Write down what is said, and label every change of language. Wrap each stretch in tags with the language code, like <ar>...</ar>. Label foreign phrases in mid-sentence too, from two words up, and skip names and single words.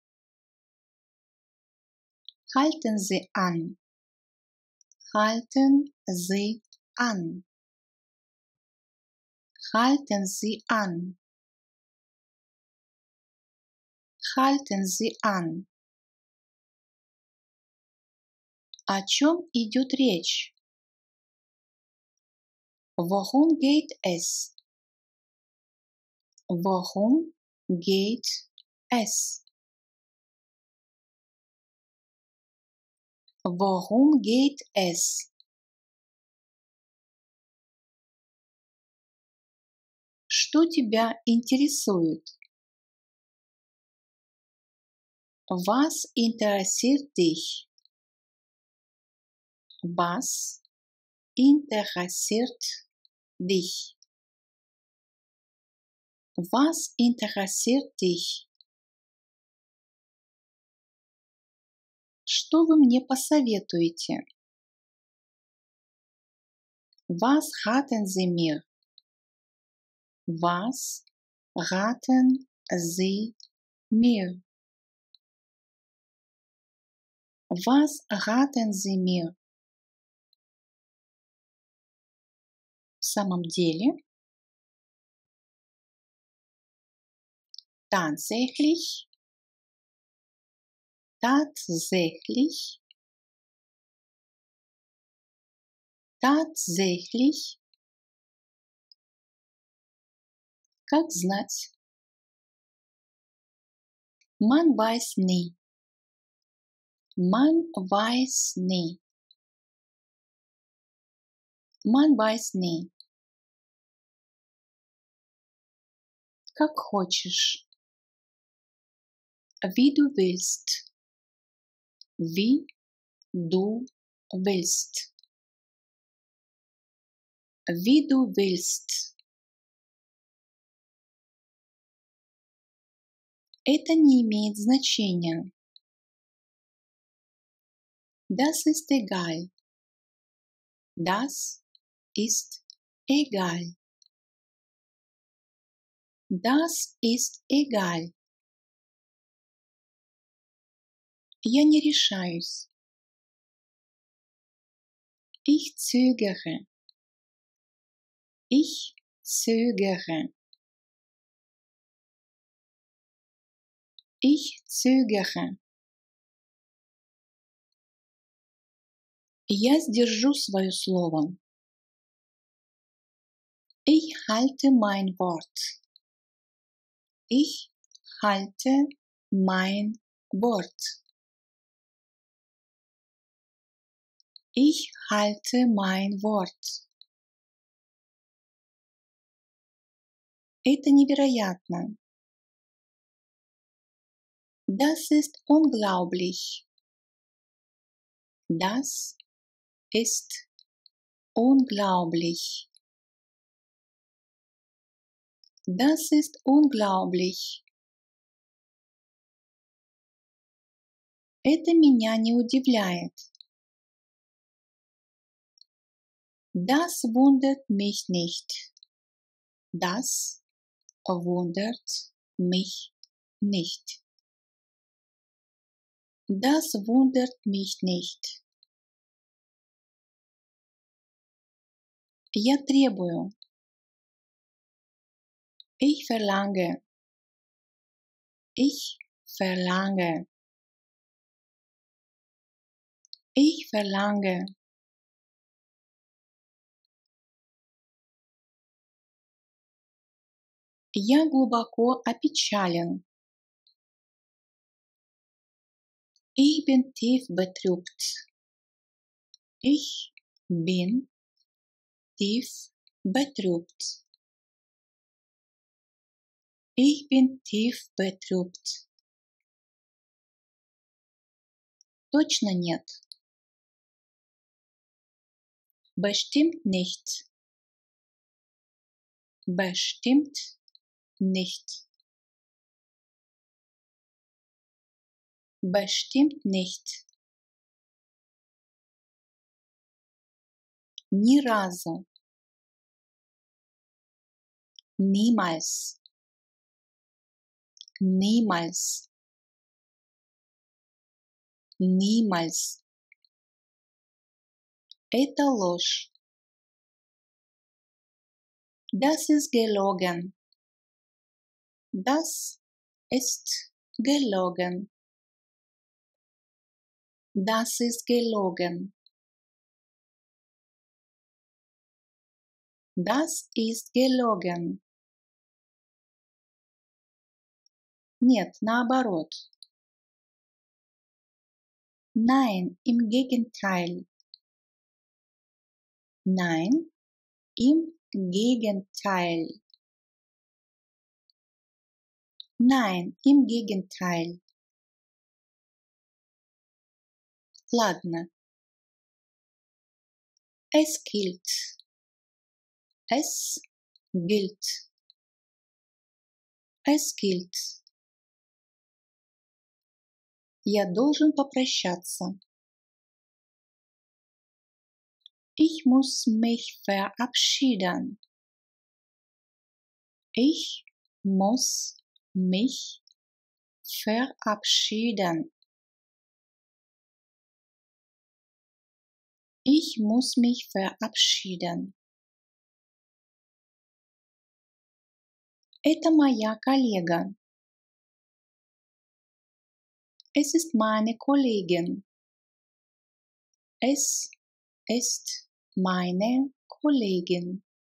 <de>Halten Sie an. Halten Sie an. Halten Sie an. Halten Sie an.</de> <ru>О чем идет речь?</ru> <de>Worum geht es? Worum geht es? Worum geht es?</de> <ru>Что тебя интересует?</ru> <de>Was interessiert dich? Was interessiert dich? Was interessiert dich?</de> <ru>Что вы мне посоветуете?</ru> <de>Was raten Sie mir? Was raten Sie mir? Was raten Sie mir?</de> <ru>В самом деле,</ru> <de>tatsächlich, tatsächlich, tatsächlich,</de> <ru>как знать.</ru> <de>Man weiß nie. Man weiß nie. Man weiß nie.</de> <ru>Как хочешь.</ru> <de>Wie du willst. Wie du willst. Wie du willst.</de> <ru>Это не имеет значения.</ru> <de>Das ist egal. Das ist egal. Das ist egal.</de> <ru>Я не решаюсь.</ru> <de>Ich zögere. Ich zögere. Ich zögere.</de> <ru>Я сдержу свое слово.</ru> <de>Ich halte mein Wort. Ich halte mein Wort. Ich halte mein Wort.</de> <ru>Это невероятно.</ru> <de>Das ist unglaublich. Das ist unglaublich. Das ist unglaublich.</de> <ru>Это меня не удивляет.</ru> <de>Das wundert mich nicht. Das wundert mich nicht. Das wundert mich nicht.</de> <ru>Я требую.</ru> <de>Ich verlange. Ich verlange. Ich verlange.</de> <ru>Я глубоко опечален.</ru> <de>Ich bin tief betrübt. Ich bin tief betrübt. Ich bin tief betrübt.</de> <ru>Точно нет.</ru> <de>Bestimmt nicht. Bestimmt nicht. Bestimmt nicht.</de> <ru>Ни разу.</ru> <de>Niemals. Niemals. Niemals.</de> <ru>Это ложь.</ru> <de>Das ist gelogen. Das ist gelogen. Das ist gelogen. Das ist gelogen.</de> <ru>Нет, наоборот.</ru> <de>Nein, im Gegenteil. Nein, im Gegenteil. Nein, im Gegenteil.</de> <ru>Ладно.</ru> <de>Es gilt. Es gilt. Es gilt.</de> <ru>Я должен попрощаться.</ru> <de>Ich muss mich verabschieden. Ich muss mich verabschieden. Ich muss mich verabschieden.</de> <ru>Это моя коллега.</ru> <de>Es ist meine Kollegin. Es ist meine Kollegin.</de>